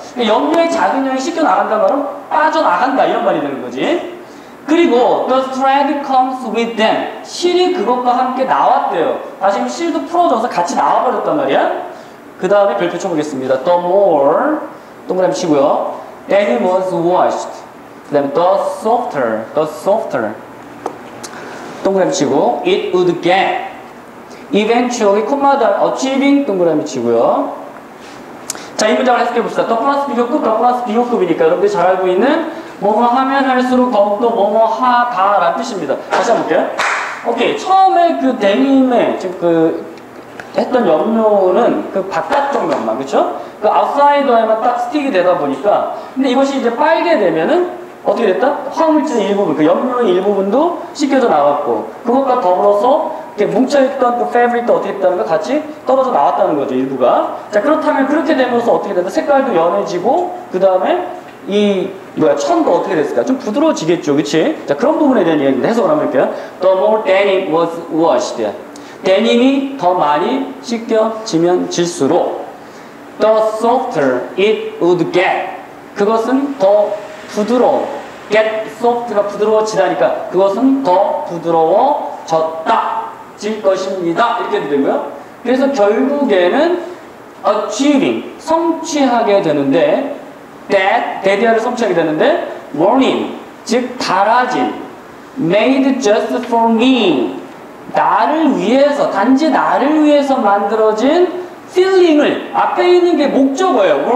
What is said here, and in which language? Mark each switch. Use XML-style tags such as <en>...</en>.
<ko>그러니까 염료의 작은 양이 씻겨 나간다는 말은 빠져나간다 이런 말이 되는 거지. 그리고</ko> <en>the thread comes with them.</en> <ko>실이 그것과 함께 나왔대요. 다시 실도 풀어져서 같이 나와버렸단 말이야. 그 다음에 별표 쳐보겠습니다.</ko> <en>The more</en> <ko>동그라미 치고요.</ko> <en>denim was washed.</en> <ko>그 다음에</ko> <en>the softer</en> <ko>동그라미 치고</ko> <en>it would get eventually</en> <ko>콤마다</ko> <en>achieving</en> <ko>동그라미 치고요. 자, 이 문장을 해석해 봅시다. 더 플러스 비교급, 더 플러스 비교급이니까 여러분들이 잘 알고 있는 뭐뭐 하면 할수록 더욱더 뭐뭐 하다라는 뜻입니다. 다시 한번 볼게요. 오케이. 처음에 그 데님에 지금 했던 염료는 그 바깥쪽 면만, 그쵸? 그 아웃사이더에만 딱 스틱이 되다 보니까 근데 이것이 이제 빨게 되면은 어떻게 됐다? 화학물질의 일부분, 그 염료의 일부분도 씻겨져 나갔고 그것과 더불어서 이렇게 뭉쳐있던 그 패브릭도 어떻게 됐다는 거 같이 떨어져 나왔다는 거죠, 일부가. 자, 그렇다면 그렇게 되면서 어떻게 된다? 색깔도 연해지고 그 다음에 천도 어떻게 됐을까? 좀 부드러워지겠죠, 그치? 자, 그런 부분에 대한 이야기입니다. 해석을 한번 할게요.</ko> <en>The more denim was washed.</en> <ko>데님이 더 많이 씻겨지면 질수록</ko> <en>the softer it would get.</en> <ko>그것은 더 부드러워.</ko> <en>get soft</en> <ko>가 부드러워지다니까 그것은 더 부드러워졌다. 질 것입니다. 이렇게 되고요. 그래서 결국에는 achieving, 성취하게 되는데 that 성취하게 되는데 warning, 즉 달아진</ko> <en>made just for me,</en> <ko>나를 위해서, 단지 나를 위해서 만들어진 feeling을 앞에 있는 게 목적어예요.</ko>